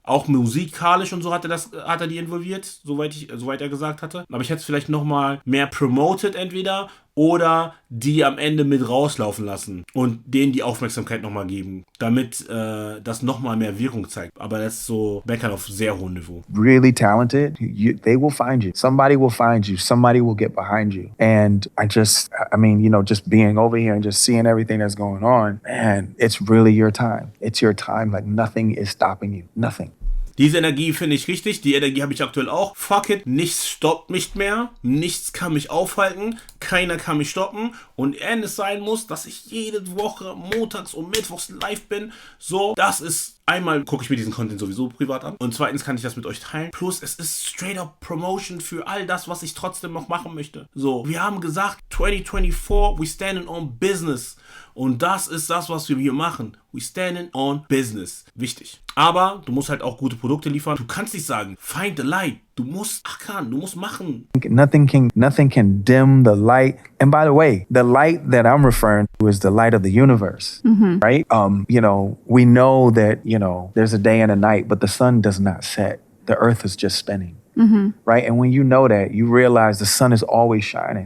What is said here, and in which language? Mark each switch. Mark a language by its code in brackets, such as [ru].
[de] Auch musikalisch und so hat er die involviert, soweit er gesagt hatte. Aber ich hätte es vielleicht noch mal mehr promoted entweder oder die am Ende mit rauslaufen lassen und denen die Aufmerksamkeit nochmal geben, damit das nochmal mehr Wirkung zeigt. Aber das ist so Meckern auf sehr hohem Niveau. [en] Really talented, they will find you. Somebody will find you. Somebody will get behind you. And I mean, you know, just being over here and just seeing everything that's going on, man, it's really your time. It's your time. Like nothing is stopping you. Nothing. [de] Diese Energie finde ich richtig, die Energie habe ich aktuell auch. Fuck it, nichts stoppt mich mehr, nichts kann mich aufhalten, keiner kann mich stoppen. Und wenn es sein muss, dass ich jede Woche montags und mittwochs live bin, so, das ist, einmal gucke ich mir diesen Content sowieso privat an und zweitens kann ich das mit euch teilen. Plus, es ist straight up Promotion für all das, was ich trotzdem noch machen möchte. So, wir haben gesagt, 2024, [en] we standing on business. [de] Und das ist das, was wir hier machen. [en] We standing on business. [de] Wichtig. Aber du musst halt auch gute Produkte liefern. Du kannst nicht sagen, [en] find the light. [de] Du musst machen. [en] Nothing can dim the light. And by the way, the light that I'm referring to is the light of the universe, right? You know, we know that, you know, there's a day and a night, but the sun does not set. The earth is just spinning. Right? And when you know that, you realize the sun is always shining.